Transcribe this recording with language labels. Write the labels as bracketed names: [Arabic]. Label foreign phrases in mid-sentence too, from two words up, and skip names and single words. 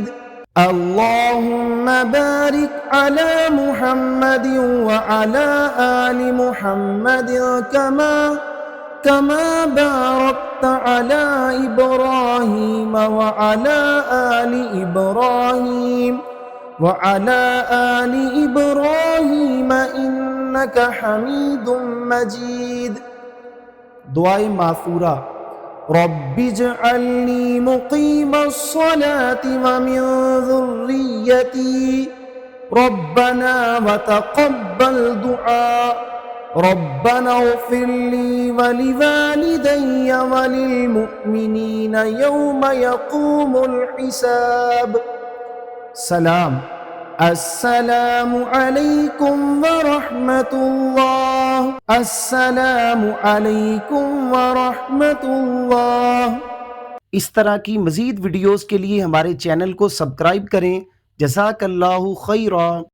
[Arabic] اللهم بارك على محمد وعلى آل محمد كما باركت على إبراهيم وعلى آل إبراهيم وعلى آل إبراهيم إنك حميد مجيد. [Urdu] دعائے ماثورہ [Arabic] رب اجعلني مقيم الصلاة ومن ذريتي ربنا وتقبل دعاء ربنا اغفر لي ولوالدي وللمؤمنين يوم يقوم الحساب. سلام السلام عليكم ورحمة الله السلام عليكم ورحمة الله. [Urdu] اس طرح کی مزید ویڈیوز کے لیے ہمارے چینل کو سبسکرائب کریں. [Arabic] جزاك الله خيرا.